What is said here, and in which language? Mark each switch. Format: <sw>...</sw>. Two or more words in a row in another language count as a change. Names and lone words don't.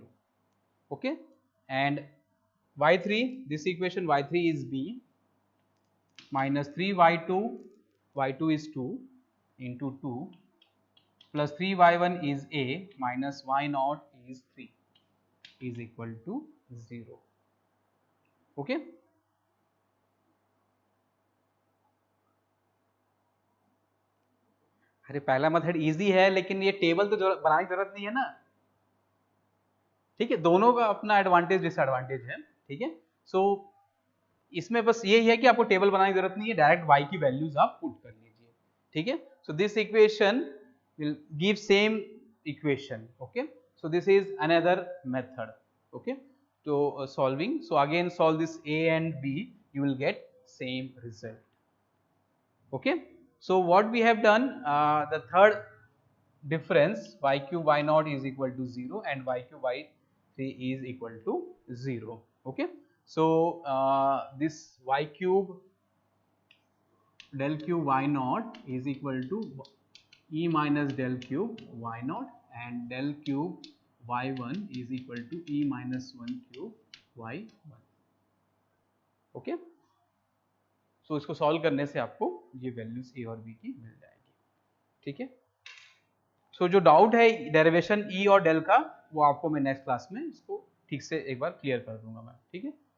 <en>Okay, and y3, this equation y3 is b, minus 3y2, y2 is 2 into 2, plus 3y1 is a, minus y0 is 3, is equal to 0. Okay.</en> <hi>अरे पहला</hi> <en>method easy</en> <hi>है लेकिन ये टेबल तो बनाने की जरूरत नहीं है ना. ठीक है, दोनों का अपना</hi> <en>advantage disadvantage</en> <hi>है. ठीक है, सो इसमें बस यही है कि आपको टेबल बनाने की जरूरत नहीं है,</hi> <en>direct y</en> <hi>की वैल्यूज आप पुट कर लीजिए. ठीक है,</hi> <en>so this equation will give same equation. okay, so this is another method. okay, तो solving, so again solve this a and b, you will get same result. Okay, so what we have done, the third difference y cube y0 is equal to 0 and y cube y3 is equal to 0. Okay, so this y cube del cube y0 is equal to e minus del cube y0 and del cube y1 is equal to e minus 1 cube y1.</en> <hi>Okay, सो इसको सॉल्व करने से आपको ये वैल्यूज ए और बी की मिल जाएगी. ठीक है, सो जो डाउट है डेरिवेशन ई और डेल का, वो आपको मैं</hi> <en>next class</en> <hi>में इसको ठीक से एक बार क्लियर कर दूंगा मैं.</hi>